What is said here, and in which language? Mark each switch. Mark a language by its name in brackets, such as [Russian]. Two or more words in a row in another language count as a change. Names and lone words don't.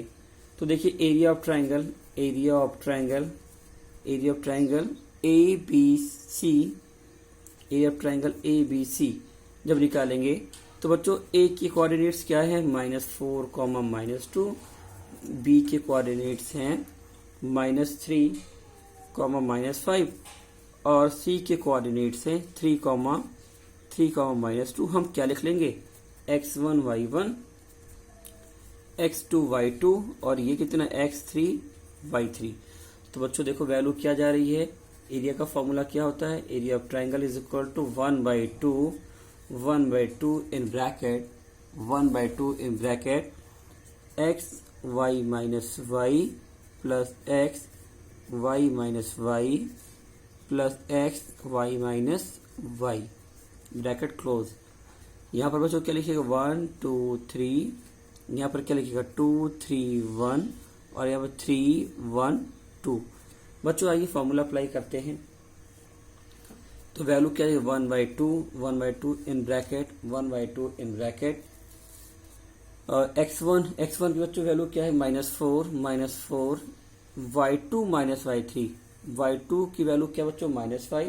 [Hindi] तो देखिए [English] area of [Hindi] ABC जब निकालेंगे तो बच्चों A के कोऑर्डिनेट्स क्या है -4, -2, B के कोऑर्डिनेट्स हैं -3, -5 और C के कोऑर्डिनेट्स हैं 3, -2। हम क्या लिख लेंगे x1 y1, x2 y2 और ये कितना x3 y3। तो बच्चों देखो वैल्यू क्या जा रही है, एरिया का फॉर्मूला क्या होता है, [English] area of triangle is equal to [Hindi] 1/2 [English] in bracket x y minus y plus x y minus y plus x y minus y bracket close. [Hindi] यहाँ पर बच्चों क्या लिखिएगा 1 2 3, यहाँ पर क्या लिखिएगा 2 3 1 और यहाँ पर 3 1 2। बच्चों आइए फॉर्मूला अप्लाई करते हैं। तो वैल्यू क्या है 1/2 [English] in bracket [Hindi] 1/2 [English] in bracket [Hindi] और x1 की बच्चों वैल्यू क्या है -4 y2 y3 की वैल्यू क्या बच्चों -5।